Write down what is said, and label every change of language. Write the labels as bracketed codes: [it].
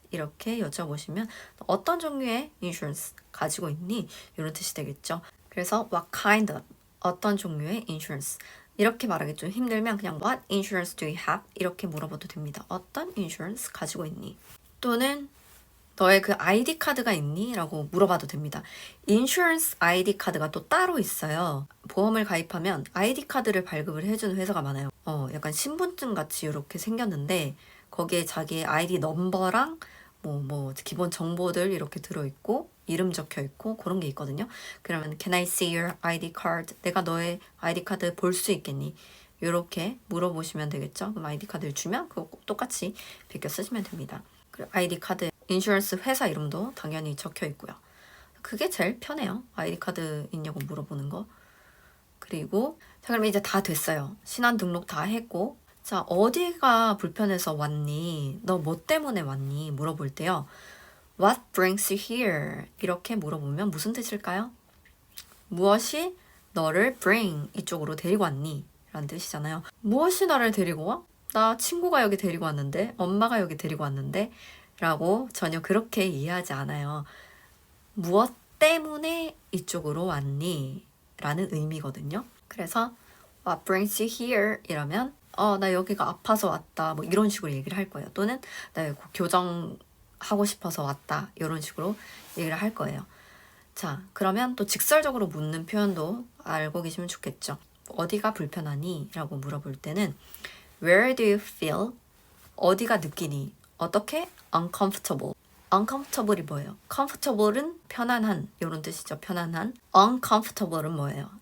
[ko] 이렇게 여쭤보시면 어떤 종류의 insurance 가지고 있니? 이런 뜻이 되겠죠. 그래서 what kind of 어떤 종류의 insurance 이렇게 말하기 좀 힘들면 그냥 [en] what insurance do you have? [ko] 이렇게 물어봐도 됩니다. 어떤 insurance 가지고 있니? 또는 너의 그 ID 카드가 있니? 라고 물어봐도 됩니다. 인슈런스 ID 카드가 또 따로 있어요. 보험을 가입하면 ID 카드를 발급을 해주는 회사가 많아요. 약간 신분증 같이 이렇게 생겼는데 거기에 자기의 ID 넘버랑 기본 정보들 이렇게 들어있고 이름 적혀있고 그런 게 있거든요. [en] 그러면 Can I see your ID card? [ko] 내가 너의 ID 카드 볼 수 있겠니? 이렇게 물어보시면 되겠죠. 그럼 ID 카드를 주면 그거 똑같이 베껴 쓰시면 됩니다. 그리고 ID 카드 인슈런스 회사 이름도 당연히 적혀 있고요. 그게 제일 편해요. ID 카드 있냐고 물어보는 거. 그리고 자, 그럼 이제 다 됐어요. 신원 등록 다 했고 자, 어디가 불편해서 왔니? 너 뭐 때문에 왔니? 물어볼 때요. [en] What brings you here? [ko] 이렇게 물어보면 무슨 뜻일까요? 무엇이 너를 bring 이쪽으로 데리고 왔니? 라는 뜻이잖아요. 무엇이 나를 데리고 와? 나 친구가 여기 데리고 왔는데 엄마가 여기 데리고 왔는데 라고 전혀 그렇게 이해하지 않아요. 무엇 때문에 이쪽으로 왔니? 라는 의미거든요. [en] 그래서 What brings you here? [ko] 이러면 나 여기가 아파서 왔다. 뭐 이런 식으로 얘기를 할 거예요. 또는 나 여기 교정하고 싶어서 왔다. 이런 식으로 얘기를 할 거예요. 자, 그러면 또 직설적으로 묻는 표현도 알고 계시면 좋겠죠. 어디가 불편하니? 라고 물어볼 때는 [en] Where do you feel? [ko] 어디가 느끼니? 어떻게? Uncomfortable. uncomfortable이 뭐예요? comfortable은 편안한 이런 뜻이죠. 편안한. uncomfortable은 뭐예요?